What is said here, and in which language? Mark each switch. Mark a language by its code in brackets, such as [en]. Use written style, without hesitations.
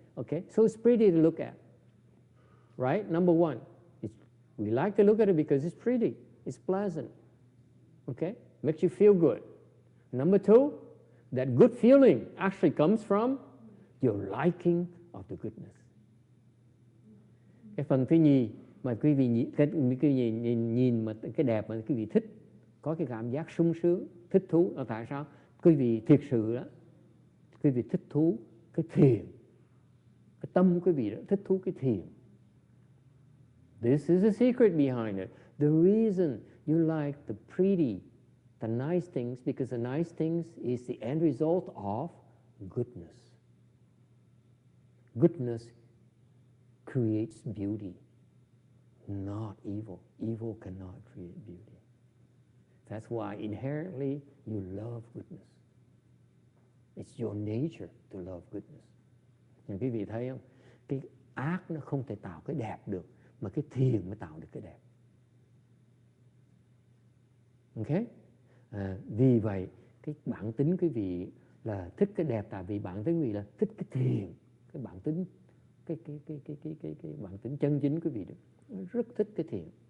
[en] Okay, so it's pretty to look at, right? Number one, we like to look at it because it's pretty, it's pleasant. Okay, makes you feel good. Number two, that good feeling actually comes from your liking of the goodness. [vi] Cái phần thứ nhì mà quý vị nhìn mà cái đẹp mà quý vị thích, có cái cảm giác sung sướng, thích thú là tại sao? Quý vị thiệt sự đó, quý vị thích thú cái thiền, cái tâm quý vị đó thích thú cái thiền. [en] This is the secret behind it. The reason you like the pretty, the nice things, because the nice things is the end result of goodness. Goodness creates beauty, not evil. Evil cannot create beauty. That's why inherently you love goodness. It's your nature to love goodness. [vi] Nhưng quý vị thấy không? Cái ác nó không thể tạo cái đẹp được, mà cái thiền mới tạo được cái đẹp. Ok? Vì vậy, cái bản tính quý vị là thích cái đẹp, tại vì bản tính quý vị là thích cái thiền, cái bản tính cái bản tính chân chính quý vị rất thích cái thiền.